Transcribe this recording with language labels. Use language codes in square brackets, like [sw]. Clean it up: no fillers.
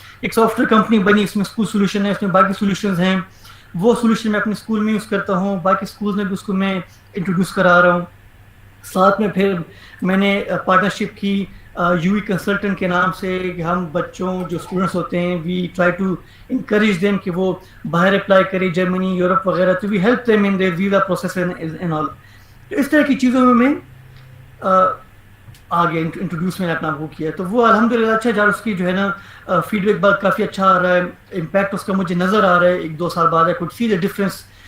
[ur] ایک soft where company بنی, اس میں اسکول سولوشن ہے, اس میں باقی سولوشنز ہیں. وہ سولوشن میں اپنے اسکول میں یوز کرتا ہوں, باقی اسکولز میں بھی اس کو میں انٹروڈیوس کرا رہا ہوں. ساتھ میں پھر میں نے پارٹنرشپ کی یو ای کنسلٹنٹ کے نام سے, کہ ہم بچوں جو اسٹوڈنٹس ہوتے ہیں [en] we try to encourage them [ur] کہ وہ باہر اپلائی کریں, جرمنی, یورپ وغیرہ. [en] تو we help them in their visa process and all. [ur] تو اس طرح کی چیزوں میں آگے انٹروڈیوس میں نے اپنا وہ کیا. تو وہ الحمد للہ اچھا جا, اس کی جو ہے نا فیڈ بیک بعد کافی اچھا آ رہا ہے, امپیکٹ اس کا مجھے نظر آ رہا ہے 1-2 سال بعد. [en] I could see the difference.